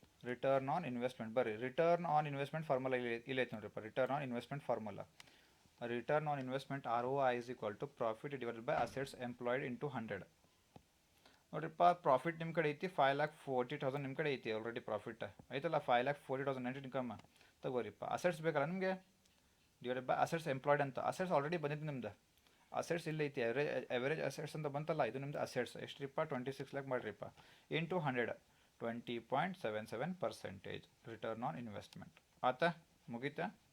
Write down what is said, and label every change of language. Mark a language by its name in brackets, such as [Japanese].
[English] return on investment ಬರ್ರಿ, return on investment formula [Kannada] ಇಲ್ಲ ಐತೆ ನೋಡ್ರಿಪ್ಪ. [English] Return on investment formula, return on investment ROI is equal to profit divided by assets employed into 100. [Kannada] ನೋಡ್ರಿಪ್ಪ, profit ನಿಮ್ಮ ಕಡೆ ಐತಿ 5,40,000. ನಿಮ್ಮ ಕಡೆ ಐತಿ ಆಲ್ರೆಡಿ ಪ್ರಾಫಿಟ್ ಐತಲ್ಲ, 5,40,000 ನೆಟ್ ಇನ್ಕಮ್ ತಗೋರಿಪ್ಪ. ಅಸೆಟ್ಸ್ ಬೇಕಲ್ಲ ನಿಮಗೆ, ಡಿವೈಡೆಡ್ ಬೈ ಅಸೆಟ್ಸ್ ಎಂಪ್ಲಾಯ್ಡ್ ಅಂತ. ಅಸೆಟ್ಸ್ ಆಲ್ರೆಡಿ ಬಂದಿದ್ದು ನಿಮ್ದು, ಅಸೆಟ್ಸ್ ಇಲ್ಲ ಐತಿ. ಅವರೇಜ್ ಅಸೆಟ್ಸ್ ಅಂತ ಬಂತಲ್ಲ, ಇದು ನಿಮ್ದು assets ಎಷ್ಟ್ರಿಪ್ಪ, 26 lakh ಮಾಡಿರಿಪ್ಪ, into 100, 20.77% return on investment. ಆತ ಮುಗೀತಾ.